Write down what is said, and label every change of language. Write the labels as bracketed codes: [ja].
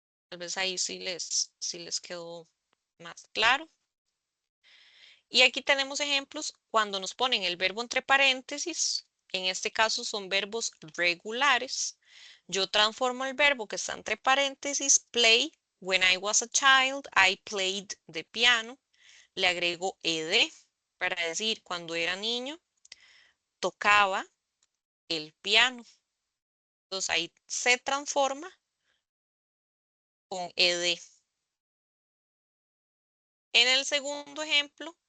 [es] Tal vez ahí sí les quedó más claro. Y aquí tenemos ejemplos cuando nos ponen el verbo entre paréntesis. En este caso son verbos regulares. Yo transformo el verbo que está entre paréntesis, play. [en] When I was a child, I played the piano. [es] Le agrego ed para decir cuando era niño, tocaba el piano. Entonces ahí se transforma con ed. En el segundo ejemplo,